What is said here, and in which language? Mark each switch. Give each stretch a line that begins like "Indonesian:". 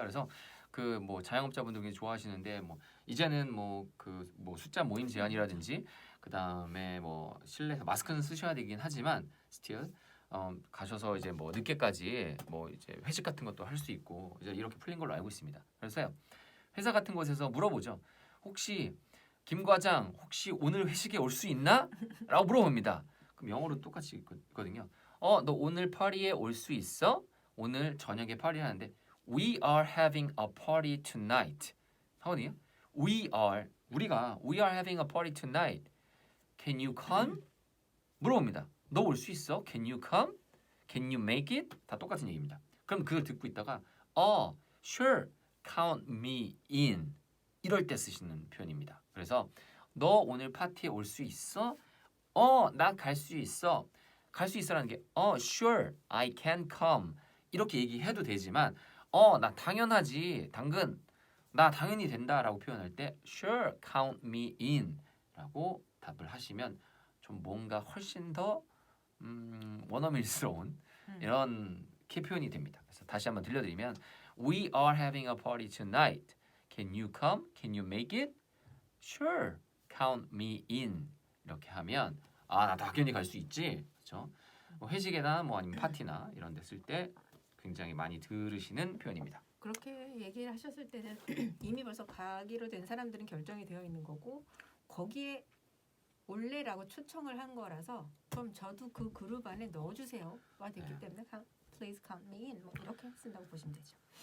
Korean: 그래서 그 뭐 자영업자분들이 좋아하시는데 뭐 이제는 뭐 그 뭐 숫자 모임 제한이라든지 그 다음에 뭐 실내에서 마스크는 쓰셔야 되긴 하지만 스틸 가셔서 이제 뭐 늦게까지 뭐 이제 회식 같은 것도 할 수 있고 이제 이렇게 풀린 걸로 알고 있습니다. 그래서요 회사 같은 곳에서 물어보죠. 혹시 김 과장 혹시 오늘 회식에 올 수 있나? 라고 물어봅니다. 그럼 영어로 똑같이 있거든요. 너 오늘 파티에 올 수 있어? 오늘 저녁에 파티 하는데
English: We are having a party tonight.
Korean: 하거든요.
English: We are having a party tonight. Can you come?
Korean: 물어봅니다. 너 올 수 있어?
English: Can you come? Can you make it? 다 똑같은 얘기입니다.
Korean: 그럼 그걸 듣고 있다가
English: sure, count me in.
Korean: 이럴 때 쓰시는 표현입니다. 그래서 너 오늘 파티에 올 수 있어? 나 갈 수 있어. 갈 수 있어라는 게
English: sure, I can come.
Korean: 이렇게 얘기해도 되지만 나 당연하지. 나 당연히 된다라고 표현할 때
English: sure, count me in
Korean: 라고 답을 하시면 좀 뭔가 훨씬 더 원어민스러운 이런 키 표현이 됩니다. 그래서 다시 한번 들려드리면
English: We are having a party tonight. Can you come? Can you make it? Sure. Count me in.
Korean: 이렇게 하면 나 당연히 갈 수 있지. 그렇죠? 뭐 회식이나 뭐 아니면 파티나 이런 데 쓸 때 굉장히 많이 들으시는 표현입니다. 그렇게 얘기를 하셨을 때는 이미 벌써 가기로 된 사람들은 결정이 되어 있는 거고 거기에 올래라고 초청을 한 거라서 그럼 저도 그 그룹 안에 넣어주세요가 됐기 때문에
English: please count me in
Korean: 뭐 이렇게 쓴다고 보시면 되죠.